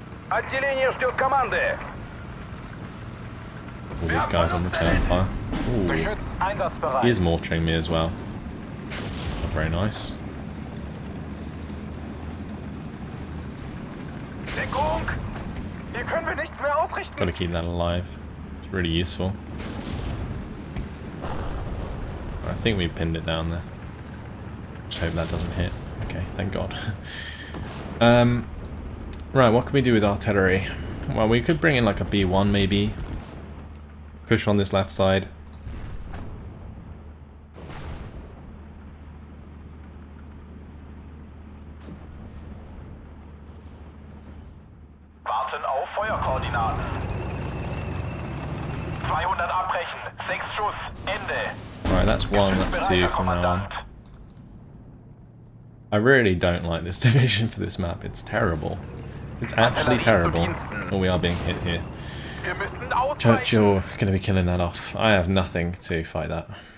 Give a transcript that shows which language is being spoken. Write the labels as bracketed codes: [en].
[ru] Отделение ждет команды. [en] All these guys on return fire. Ooh, [de] Geschütz einsatzbereit. [en] he is mortaring me as well. very nice. [de] Deckung! Hier können wir nichts mehr ausrichten. [en] Got to keep that alive. It's really useful. I think we pinned it down there. Just hope that doesn't hit. Okay, thank God. Right, what can we do with artillery? Well, we could bring in like a B1 maybe. Push on this left side. [de] Warten auf Feuerkoordinaten. 200 abbrechen. 6 Schuss. Ende. [en] Right, that's 1, that's 2 from now on. I really don't like this division for this map. It's terrible. It's actually terrible. Oh, we are being hit here. Churchill going to be killing that off. I have nothing to fight that.